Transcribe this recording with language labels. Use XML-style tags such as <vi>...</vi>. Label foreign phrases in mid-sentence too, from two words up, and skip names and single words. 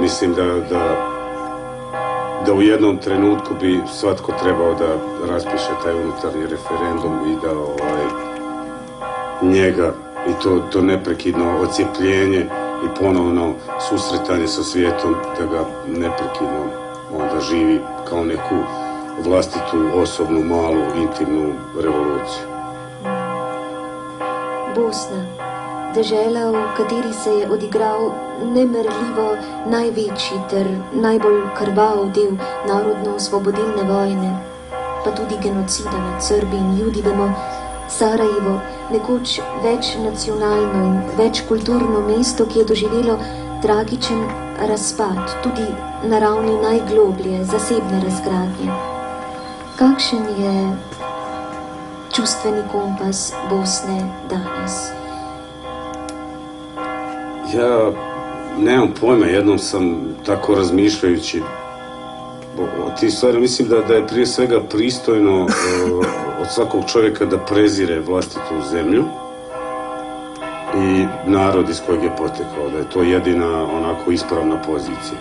<hr>Mislim da u jednom trenutku bi svatko trebao da raspiše taj unutarnji referendum i da njega i to neprekidno ocijepljenje i ponovno susretanje sa svijetom, da ga neprekidno onda živi kao neku vlastitu, osobnu, malu, intimnu revoluciju.</hr> <sl>Bosna, dežela, v kateri se je odigral nemerljivo največji ter najbolj krvav del narodno-osvobodilne vojne, pa tudi genocida nad Srbi in Judi, vemo, Sarajevo, nekoč večnacionalno in večkulturno mesto, ki je doživelo tragičen razpad, tudi na ravni najgloblje zasebne razgradnje. Kakšen je čustveni kompas Bosne danes?</sl> <hr>Ja nemam pojma, jednom sam tako razmišljajući o tih stvari, mislim da je prije svega pristojno od svakog čovjeka da prezire vlastitu zemlju i narod iz kojeg je potekao, da je to jedina onako ispravna pozicija.</hr>